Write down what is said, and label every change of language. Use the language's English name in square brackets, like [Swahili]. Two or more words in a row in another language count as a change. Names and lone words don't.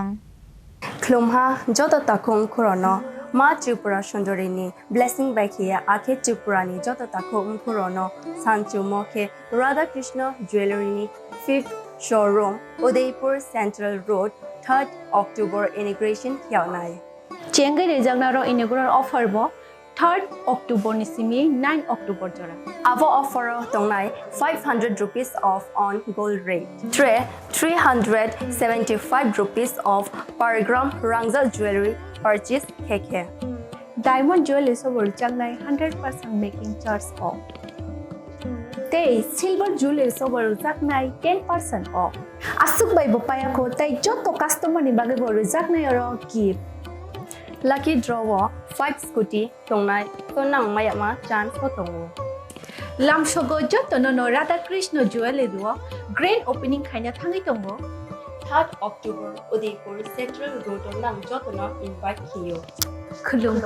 [Kok Borok] Klumha joto takhung khorono ma Tripura sondorini blessing baikhiya akhe Tripurani joto takhung khorono sanchu mokhe Radhakrishna Jewelry ni [English] 5th showroom [Kok Borok] Udaipur [English] Central Road 3rd October inauguration [Kok Borok] kyaunai Chengai rejagnaro [English] inaugural offer [Kok Borok] bo [English] 3rd October [Kok Borok] ni simi [English] 9 October [Kok Borok] jora. Avo [English] offer [Kok Borok] tongnai [English] 500 rupees off on gold rate. 375 rupees off per gram [Kok Borok] Rangza [English] jewelry purchase [Kok Borok] keke. [English] Diamond jewelry [Kok Borok] sobor jangnai [English] 100% making charge off. [Kok Borok] Tei [English] silver jewelry [Kok Borok] sobor jangnai 10% off. Asuk bai bopaya ko tai joto [English] customer [Kok Borok] ni bage boru jangnai oro gift. [English] Lucky draw 5 scooty [Kok Borok] tongnai tonang mayama chance ko tongo. Lam shogo joto no Radhakrishna Jewelry duo [English] grand opening [Kok Borok] khaina thangai tongo. [English] 3rd October [Kok Borok] Udaipur [English] Central Road [Kok Borok] tonang joto na invite kiyo.